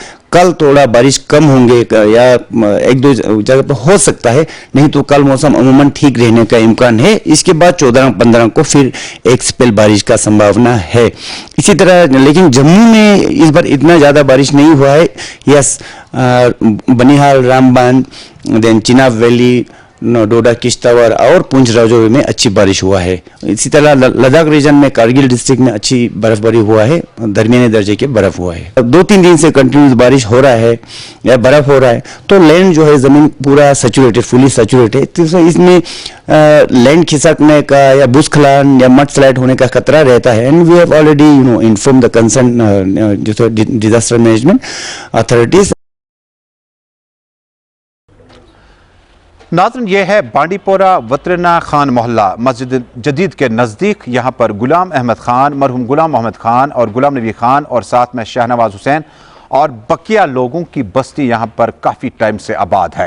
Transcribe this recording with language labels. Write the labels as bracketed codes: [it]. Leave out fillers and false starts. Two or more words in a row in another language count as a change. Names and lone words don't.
[ur] کل تھوڑا بارش کم ہوں گے یا 1-2 جگہ پہ ہو سکتا ہے، نہیں تو کل موسم عموماً ٹھیک رہنے کا امکان ہے۔ اس کے بعد 14-15 کو پھر ایک سپیل بارش کا سمبھاونا ہے۔ اسی طرح لیکن جموں میں اس بار اتنا زیادہ بارش نہیں ہوا ہے۔ یس، بنیہال، رام بان، دین چناب ویلی، ڈوڈا، کشتواڑ اور پونچھ راجوری میں اچھی بارش ہوا ہے۔ اسی طرح لداخ ریجن میں کارگل ڈسٹرکٹ میں اچھی برف باری ہوا ہے، درمیانے درجے کے برف ہوا ہے۔ 2-3 دن سے کنٹینیوس بارش ہو رہا ہے یا برف ہو رہا ہے تو لینڈ جو ہے زمین پورا سیچوریٹڈ، [en] fully saturated, [ur] تو اس میں لینڈ کھسکنے کا یا بھوسکھلن یا [en] mud slide [ur] ہونے کا خطرہ رہتا ہے۔ [en] And we have already inform the concern disaster management authorities. [ur] ناظرین، یہ ہے بانڈی پورہ وترنا خان محلہ مسجد جدید کے نزدیک۔ یہاں پر غلام احمد خان، مرحوم غلام محمد خان اور غلام نبی خان اور ساتھ میں شہنواز حسین اور بقیہ لوگوں کی بستی یہاں پر کافی ٹائم سے آباد ہے۔